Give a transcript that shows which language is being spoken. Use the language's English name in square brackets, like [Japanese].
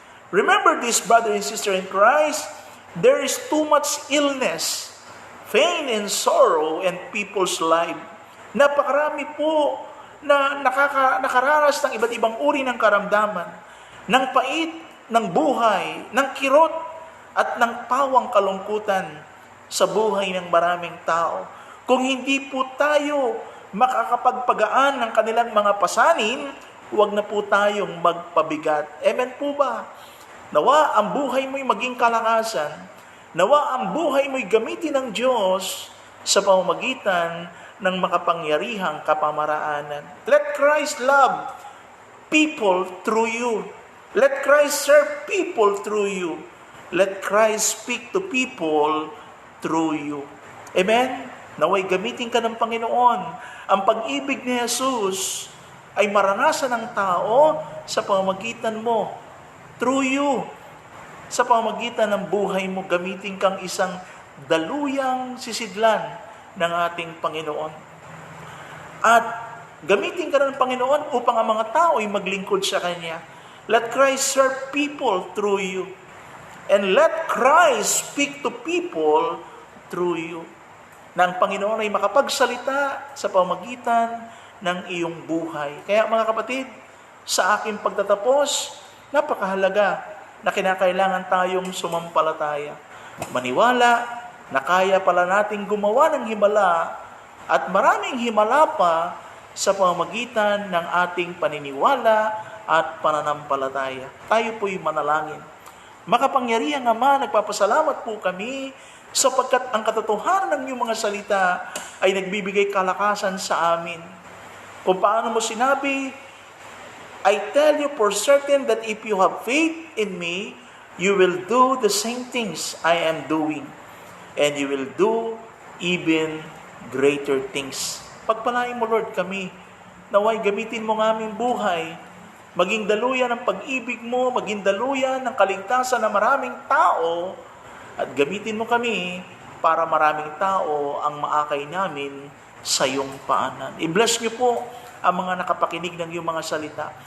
[English] Remember this, brother and sister in Christ, there is too much illness, pain and sorrow in people's life. [Filipino] Napakarami po na nakaranas ng iba't ibang uri ng karamdaman, ng pait, ng buhay, ng kirot, at ng pawang kalungkutan sa buhay ng maraming tao. Kung hindi po tayo makakapagpagaan ng kanilang mga pasanin, huwag na po tayong magpabigat. Amen po ba? Nawa ang buhay mo'y maging kalakasan. Nawa ang buhay mo'y gamitin ng Diyos sa pamamagitan ng makapangyarihang kapamaraanan. [English] Let Christ love people through you. Let Christ serve people through you. Let Christ speak to people through you. [Filipino] Amen? Naway gamitin ka ng Panginoon. Ang pag-ibig ni Jesus ay maranasan ng tao sa pamamagitan mo. [English] Through you. [Filipino] Sa pamamagitan ng buhay mo, gamitin kang isang daluyang sisidlan ng ating Panginoon. At gamitin ka ng Panginoon upang ang mga tao ay maglingkod sa Kanya. [English] Let Christ serve people through you. And let Christ speak to people through you. [Filipino] Na ang Panginoon ay makapagsalita sa pamamagitan ng iyong buhay. Kaya mga kapatid, sa aking pagtatapos, napakahalaga na kinakailangan tayong sumampalataya. Maniwala na kaya pala nating gumawa ng himala at maraming himala pa sa pamamagitan ng ating paniniwala at pananampalataya. Tayo po'y manalangin. Makapangyarihang Ama, nagpapasalamat po kami sapagkat ang katotohanan ng iyong mga salita ay nagbibigay kalakasan sa amin. Kung paano mo sinabi, [English] I tell you for certain that if you have faith in me, you will do the same things I am doing. And you will do even greater things. [Filipino] Pagpalain mo, Lord, kami. Naway gamitin mo ng aming buhay. Maging daluyan ng pag-ibig mo, maging daluyan ng kaligtasan ng maraming tao, at gamitin mo kami para maraming tao ang maakay namin sa iyong paanan. I-bless niyo po ang mga nakapakinig ng iyong mga salita.